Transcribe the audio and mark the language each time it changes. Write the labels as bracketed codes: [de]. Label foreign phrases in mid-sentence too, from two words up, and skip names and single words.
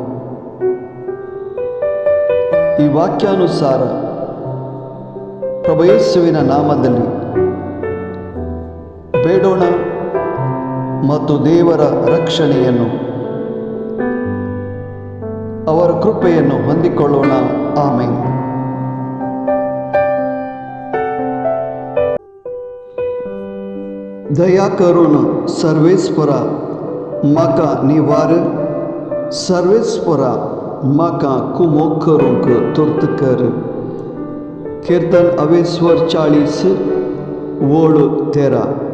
[kn] ಈ ವಾಕ್ಯಾನುಸಾರ ಪ್ರಭು ಯೇಸುವಿನ ನಾಮದಲ್ಲಿ ಬೇಡೋಣ ಮತ್ತು ದೇವರ ರಕ್ಷಣೆಯನ್ನು, ಅವರ ಕೃಪೆಯನ್ನು ಹೊಂದಿಕೊಳ್ಳೋಣ. ಆಮೆನ್. [kok] दया करून सर्वेस्परा म्हाका निवार, सर्वेस्परा म्हाका कुमोग करूंक तुर्त कर. कीर्तन 40 ओळ 13.